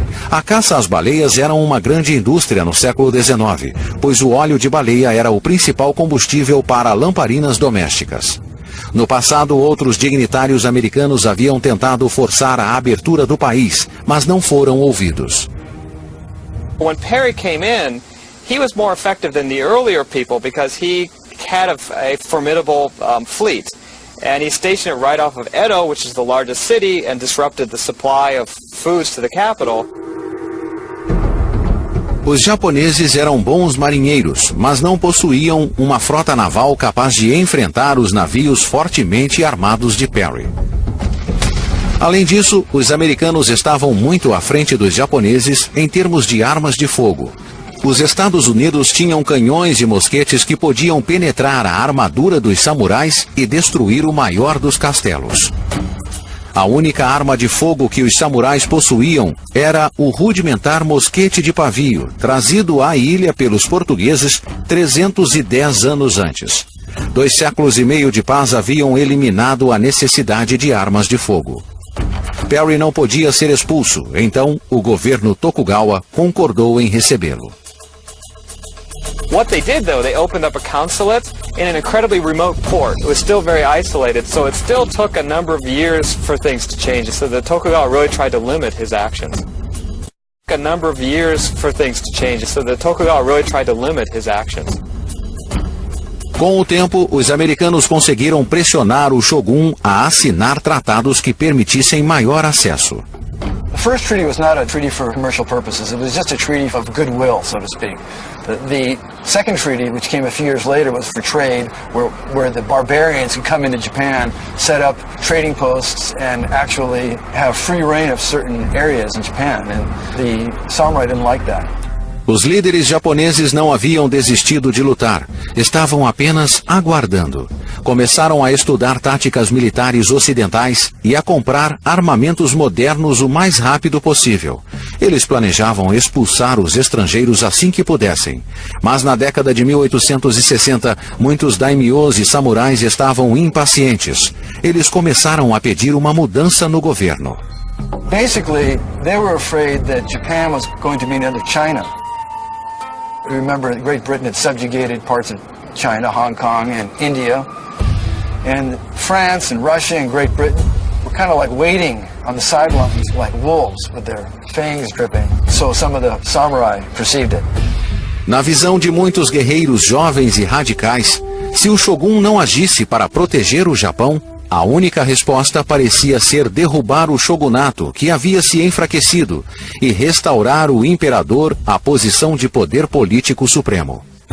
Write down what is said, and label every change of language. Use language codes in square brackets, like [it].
[pt] A caça às baleias era uma grande indústria no século XIX, pois o óleo de baleia era o principal combustível para lamparinas domésticas. No passado, outros dignitários americanos haviam tentado forçar a abertura do país, mas não foram ouvidos. [en] When Perry came in, he was more effective than the earlier people because he had a formidable fleet. And he stationed it right off of Edo, which is the largest city, and disrupted the supply of foods to the capital. [pt] Os japoneses eram bons marinheiros, mas não possuíam uma frota naval capaz de enfrentar os navios fortemente armados de Perry. Além disso, os americanos estavam muito à frente dos japoneses em termos de armas de fogo. Os Estados Unidos tinham canhões e mosquetes que podiam penetrar a armadura dos samurais e destruir o maior dos castelos. A única arma de fogo que os samurais possuíam era o rudimentar mosquete de pavio, trazido à ilha pelos portugueses 310 anos antes. 2 séculos e meio de paz haviam eliminado a necessidade de armas de fogo. Perry não podia ser expulso, então o governo Tokugawa concordou em recebê-lo. [en] What they did, though, they opened up a consulate in an incredibly remote port. It was still very isolated, so it still took a number of years for things to change. So the Tokugawa really tried to limit his actions. A number of years for things to change. So the Tokugawa really tried to limit his actions. [pt] Com o tempo, os americanos conseguiram pressionar o shogun a assinar tratados que permitissem maior acesso. [en] The first treaty was not a treaty for commercial purposes. It was just a treaty of goodwill, so to speak. The second treaty, which came a few years later, was for trade, where the barbarians could come into Japan, set up trading posts, and actually have free reign of certain areas in Japan. And the samurai didn't like that. [pt] Os líderes japoneses não haviam desistido de lutar, estavam apenas aguardando. Começaram a estudar táticas militares ocidentais e a comprar armamentos modernos o mais rápido possível. Eles planejavam expulsar os estrangeiros assim que pudessem. Mas na década de 1860, muitos daimyos e samurais estavam impacientes. Eles começaram a pedir uma mudança no governo. [en] Basically, they were afraid that Japan was going to be another China. Remember, Great Britain had subjugated parts of China, Hong Kong, and India. And France and Russia and Great Britain were kind of like waiting on the sidelines like wolves with their fangs dripping. So some of the samurai perceived it. [pt] Na visão de muitos guerreiros jovens e radicais, se o shogun não agisse para proteger o Japão, a única resposta parecia ser derrubar o shogunato, que havia se enfraquecido, e restaurar o imperador à posição de poder político supremo.